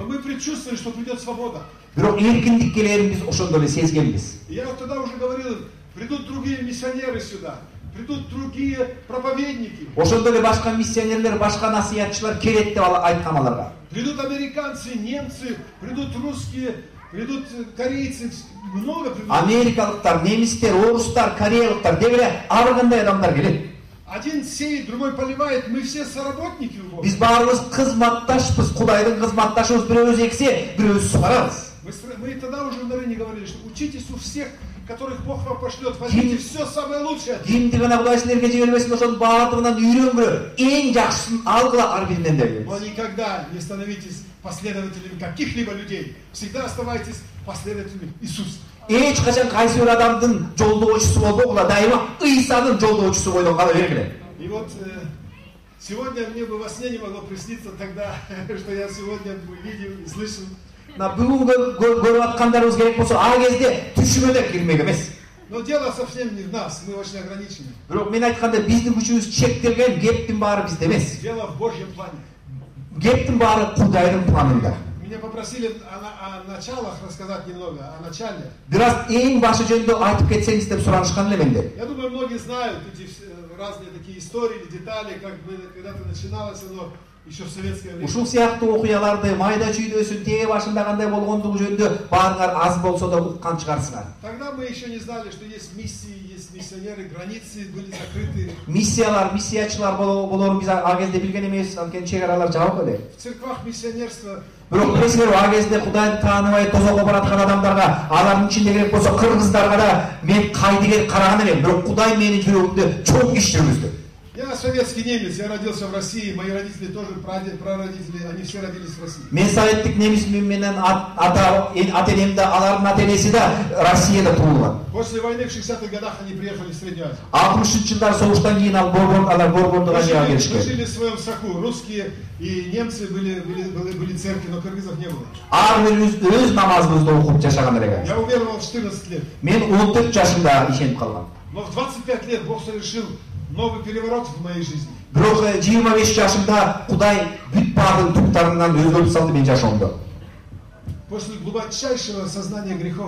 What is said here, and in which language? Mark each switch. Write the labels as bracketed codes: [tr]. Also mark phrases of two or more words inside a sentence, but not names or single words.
[ru] Но мы предчувствовали, что придет свобода. [ky] Бирок эркиндик келерин биз ошондо эле сезгенбиз. [ru] Я тогда уже говорил, придут другие миссионеры сюда, придут другие проповедники. [ky] Ошондо эле башка миссионерлер, башка насыятчылар келет деп айткан аларга. [ru] Придут американцы, немцы, придут русские, придут корейцы, много придут. [ky] Америкалыктар, немистер, орустар, кореялыктар деп эле ар кандай адамдар келет. [ru] Один сеет, другой поливает, мы все соработники у Бога. [ky] Биз баарыбыз кызматташпыз, Кудайдын кызматташыбыз, бирөөбүз эксе, бирөөбүз сугарабыз. [ru] Мы тогда уже в Нарыне говорили, что учитесь у всех, которых Бог вам пошлет, возьмите все самое лучшее. [ky] Кимди гана Кудай силерге жибербесин, ошонун баардыгынан үйрөнгүлө, эң жакшысын алгыла ар биринен деп. [ru] Но никогда не становитесь последователями каких-либо людей. Всегда оставайтесь последователями Иисуса. [ky] Эч качан кайсы бир адамдын жолдоочусу болбогула, дайыма Ыйсанын жолдоочусу бойдон кала бергиле. [ru] И вот сегодня мне бы во сне не могло присниться тогда, что я сегодня видел и слышал. [ky] Бүгүн көрүп аткандарыбыз керек болсо, а кезде түшүмө да кирмек эмес. [ru] Но дело совсем не в нас, мы очень ограничены. [ky] Бирок мен айтканда биздин күчүбүз чектелген, кептин баары бизде эмес. [ru] Дело в Божьем плане. [ky] Кептин баары Кудайдын планында. [ru] Меня попросили о началах рассказать немного, о начале. [ky] Бираз эң башы жөнүндө айтып кетсеңиз деп суранышкан эле менде. [ru] Я думаю, многие знают эти разные такие истории, детали, как когда-то начиналось оно еще в советское время. [ky] Ушул сыяктуу окуяларды, майда чүйдөсүн тээ башында кандай болгондугу жөнүндө баарыңар аз болсо да уккан чыгарсыңар. [ru] Тогда мы еще не знали, что есть миссии, есть миссионеры, границы были закрыты. [ky] Миссиялар, миссиячылар болорун биз а кезде билген эмеспиз, анткени чек аралар жабык эле. [ru] В церквах миссионерство. [ky] Бирок билесиңер, а кезде Кудайды тааныбай тозокко бараткан адамдарга, алардын ичинде керек болсо кыргыздарга да мен кайдыгер караган элем, бирок Кудай менин жүрөгүмдө чоң иш жүргүздү. [ru] Я советский немец, я родился в России, мои родители тоже, прародители, они все родились в России. [ky] Мен советтик немис менен ата-энем да, алардын ата-энеси да Россияда туулган. [ru] После войны в 60-х годах они приехали в Среднюю Азию. [ky] 60-жылдар согуштан кийин алар Борбордук Азияга келишкен. [ru] Мы жили в своем соку, русские и немцы были церкви, но кыргызов не было. [ky] Ар бирибиз өз намазыбызды окуп жашаган элек. [ru] Я уверовал в 14 лет. [ky] Мен 14 жашында ишенип калгам. [ru] Но в 25 лет Бог совершил новый переворот в моей жизни. [ky] Бирок 25 жашымда Кудай бүт баардык туктарынан өзгөртүп салды менин жашоомдо. [ru] После глубочайшего сознания грехов